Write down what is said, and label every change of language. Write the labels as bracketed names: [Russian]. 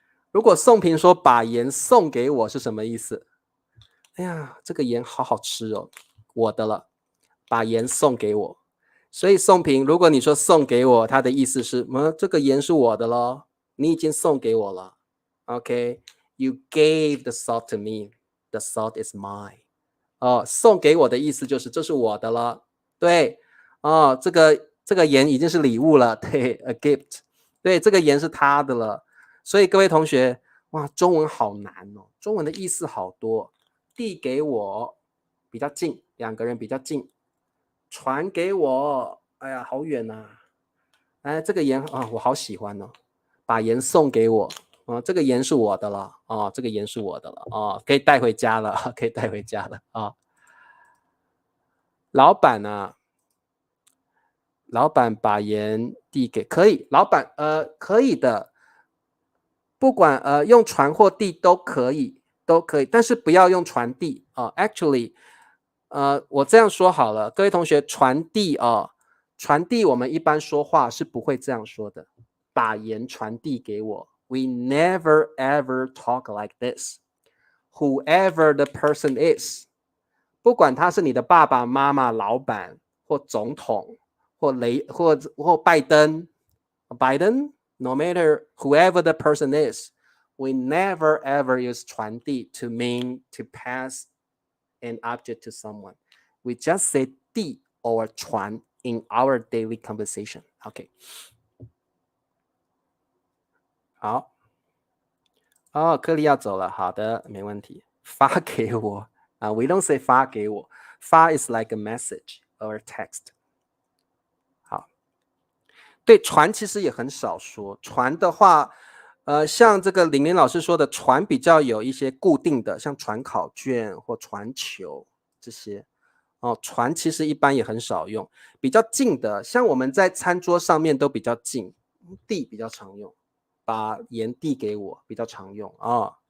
[Chinese] 如果送评说把盐送给我是什么意思？哎呀，这个盐好好吃哦。我的了，把盐送给我，所以送评，如果你说送给我，它的意思是，这个盐是我的咯，你已经送给我了。 [English] OK， you gave the salt to me, the salt is mine。 [Chinese] 送给我的意思就是这是我的了，对，这个盐已经是礼物了，对 ， [English] a gift， [Chinese] 对，这个盐是他的了。所以各位同学，哇，中文好难哦，中文的意思好多，递给我。比较近，两个人比较近，传给我，哎呀，好远啊！这个盐我好喜欢哦，把盐送给我，这个盐是我的了，这个盐是我的了，可以带回家了，可以带回家了老板啊，老板把盐递给，可以，老板可以的，不管用传或递都可以，但是不要用传递actually。我这样说好了，各位同学，传递传递我们一般说话是不会这样说的，把盐传递给我。 [English] We never ever talk like this. Whoever the person is， [Chinese] 不管他是你的爸爸妈妈、老板或总统或拜登 [English] ，No matter whoever the person is, we never ever use 传递 to mean to pass an object to someone. We just say 递 or 传 in our daily conversation. [Chinese] OK， 好，克利要走了，好的，没问题。 [English] 发给我we don't say 发给我，发 is like a message or a text。 [Chinese] 好，对，传其实也很少说，传的话。像这个玲玲老师说的，传比较有一些固定的，像传考卷或传球这些。哦，船其实一般也很少用，比较近的，像我们在餐桌上面都比较近，递比较常用，把盐递给我比较常用哦。